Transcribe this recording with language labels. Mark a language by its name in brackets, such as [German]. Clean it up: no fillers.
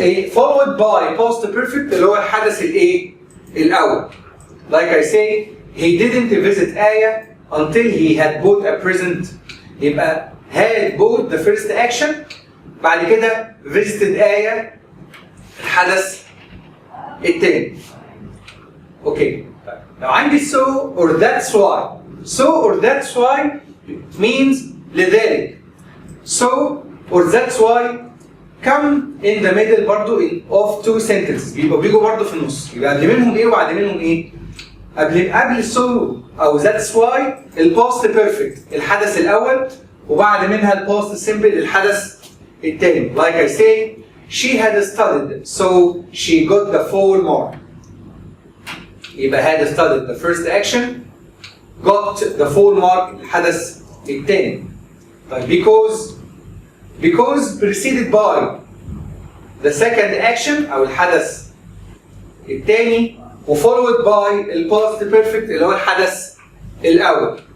[Arabic] followed by past perfect اللي هو الحدث الايه؟ الأول. [English] Like I say, he didn't visit Aya until he had bought a present. يبقى had bought the first action بعد كده visited Aya الحدث الثاني. [Arabic] اوكي. [English] لو عندي so or that's why. So or that's why means لذلك. So or that's why come in the middle برضو of two sentences. [Arabic] بيجوا برضو في النص. يبقى قبل منهم ايه وبعد منهم ايه؟ قبل so او that's why الباست بيرفكت الحدث الاول وبعد منها الباست سيمبل الحدث الثاني. [English] Like I say, she had studied so she got the full mark. يبقى had studied the first action got the full mark الحدث الثاني. طيب because preceded by the second action او الحدث الثاني وfollowed by الpast perfect اللي هو الحدث الأول.